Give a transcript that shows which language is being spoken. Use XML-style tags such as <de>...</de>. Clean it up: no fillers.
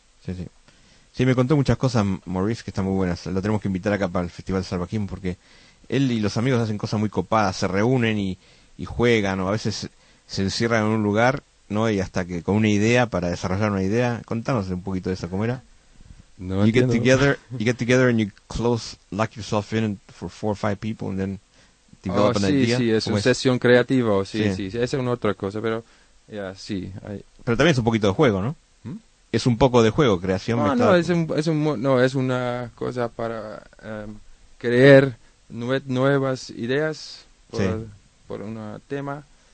<es>Sí, sí. Sí, me contó muchas cosas Maurice, que están muy buenas. Lo tenemos que invitar acá para el Festival Salvajismo, porque él y los amigos hacen cosas muy copadas, se reúnen y juegan, o a veces se encierran en un lugar, ¿no? Y hasta que con una idea, para desarrollar una idea. Contanos un poquito de eso, ¿cómo era? No,</es> <en>you get together and you close, lock yourself in for four or five people and then develop an idea.</en> <es>Sí, sí, es una sesión creativa, sí, sí, sí, esa es una otra cosa, pero ya, yeah, sí. Pero también es un poquito de juego, ¿no? Es un poco de juego, creación. No, no, es una cosa para crear nuevas ideas por un tema.</es>